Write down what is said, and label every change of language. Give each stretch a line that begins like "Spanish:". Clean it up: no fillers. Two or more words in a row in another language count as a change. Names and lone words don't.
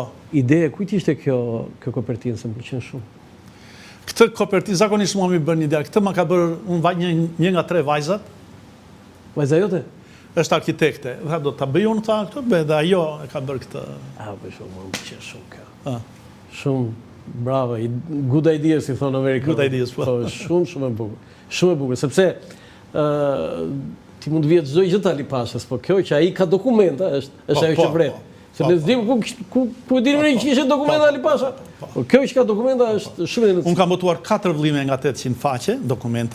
Albanian: Ideja kujt ishte kjo kopertinë, se më pëlqen shumë. Këtë kopertinë zakonisht mua më bën një ide. Këtë më ka bërë një nga 3 vajzat. Vajza jote? Është arkitekte. Tha do ta bëj unë këtë, dhe ajo e ka bërë këtë. Po shumë, më pëlqen shumë kjo. Shumë bravo,
English: good ideas,
Albanian: si thonë Amerikanët.
English: Good ideas,
Albanian: po. Shumë e bukur. Shumë e bukur, sepse ti mund të vjetë çdo gjë të Ali Pashës, po kjo që ai ka dokumenta është ajo që vret. Se ne s'dim ku dinim ne që ishte dokumenta Ali Pasha. Po kjo që ka dokumenta është shumë e rëndësishme. Unë kam botuar 4 vëllime nga 800 faqe dokumente.